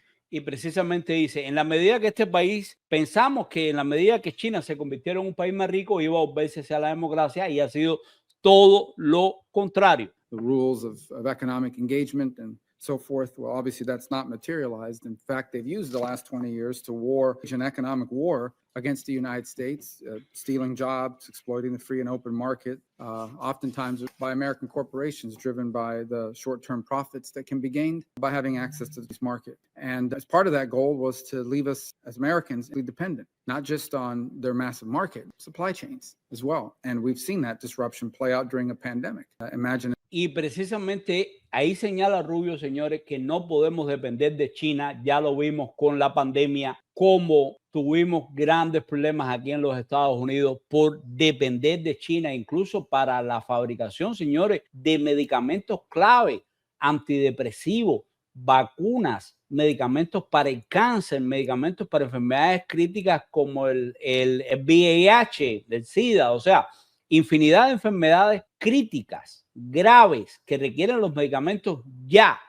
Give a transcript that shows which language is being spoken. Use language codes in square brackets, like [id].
[es] Y precisamente dice, en la medida que este país, pensamos que en la medida que China se convirtiera en un país más rico, iba a volverse hacia la democracia, y ha sido todo lo contrario. [en] The rules of economic engagement and so forth. Well, obviously that's not materialized. In fact, they've used the last 20 years to wage an economic war against the United States, stealing jobs, exploiting the free and open market, oftentimes by American corporations driven by the short-term profits that can be gained by having access to this market. And as part of that goal was to leave us as Americans dependent, not just on their massive market, supply chains as well. And we've seen that disruption play out during a pandemic. Imagine. [es] Y precisamente ahí señala Rubio, señores, que no podemos depender de China. Ya lo vimos con la pandemia, cómo tuvimos grandes problemas aquí en los Estados Unidos por depender de China, incluso para la fabricación, señores, de medicamentos clave, antidepresivos, vacunas, medicamentos para el cáncer, medicamentos para enfermedades críticas como el VIH, el SIDA, o sea, infinidad de enfermedades críticas, graves, que requieren los medicamentos ya.